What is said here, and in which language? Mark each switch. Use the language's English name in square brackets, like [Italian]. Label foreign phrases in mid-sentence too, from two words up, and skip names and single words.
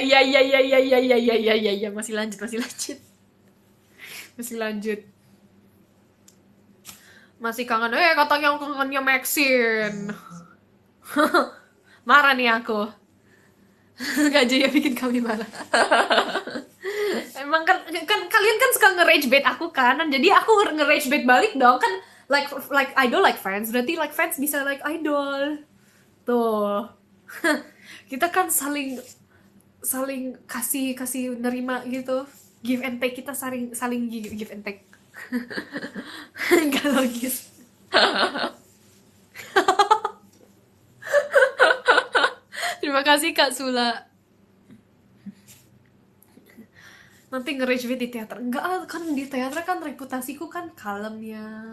[Indonesian] Iya. Masih lanjut. Masih kangen. Katanya kangennya Maxine. Marah nih aku. Gak ya bikin kami marah. Emang kan kalian kan suka nge-rage bait aku kan, jadi aku nge-rage bait balik dong kan. [English] Like idol like fans, berarti like fans bisa like idol. [Indonesian] Tuh. Kita kan saling kasih nerima gitu. [English] Give and take, [Indonesian] kita saling [English] give and take. [Indonesian] Gak logis. Terima kasih Kak Sula. Nanti nge-rage bait di teater. Enggak, kan di teater kan reputasiku kan kalem ya.